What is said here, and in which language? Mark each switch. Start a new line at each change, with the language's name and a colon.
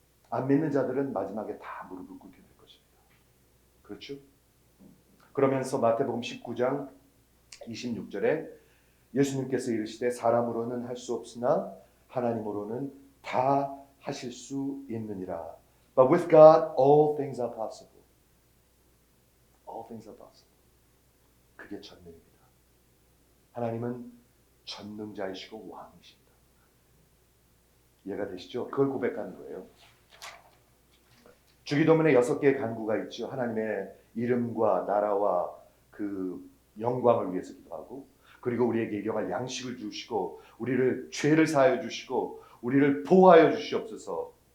Korean: 안 믿는 자들은 마지막에 다 무릎을 꿇게 될 것입니다. 그렇죠? 그러면서 마태복음 19장 26절에 예수님께서 이르시되 사람으로는 할 수 없으나 하나님으로는 다 하실 수 있느니라.
English: But with God all things are possible. All things are possible.
Korean: 그게 전능입니다. 하나님은 전능자이시고 왕이십니다. 이해가 되시죠? 그걸 고백하는 거예요. 주기도문에 6개의 간구가 있죠. 하나님의 이름과 나라와 그 영광을 위해서 기도하고 그리고 우리에게 일용할 양식을 주시고 우리를 죄를 사하여 주시고 우리를 보호하여 주시옵소서.